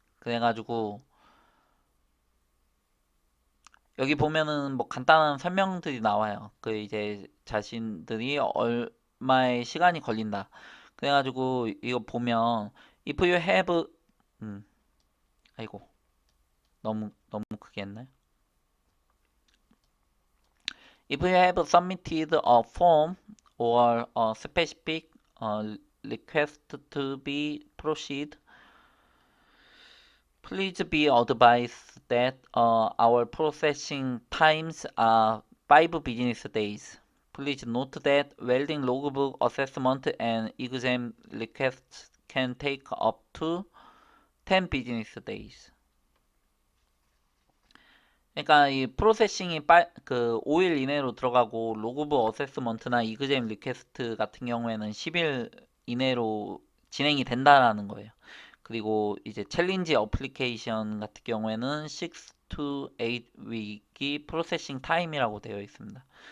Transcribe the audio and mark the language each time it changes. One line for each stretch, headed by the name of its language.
Korean: 그래가지고 여기 보면은 뭐 간단한 설명들이 나와요. 그 이제 자신들이 얼마의 시간이 걸린다. 그래가지고 이거 보면
English: if you have
Korean: 음 아이고 너무 크게 했나요?
English: If you have submitted a form or a specific request to be proceed, please be advised that our processing times are 5 business days. Please note that welding logbook assessment and exam requests can take up to 10 business days.
Korean: 그러니까 이 프로세싱이 그 5일 이내로 들어가고 로그북 어세스먼트나 이그잼 리퀘스트 같은 경우에는 10일 이내로 진행이 된다라는 거예요. 그리고 이제 챌린지 어플리케이션 같은 경우에는 6 to 8 week이 프로세싱 타임이라고 되어 있습니다.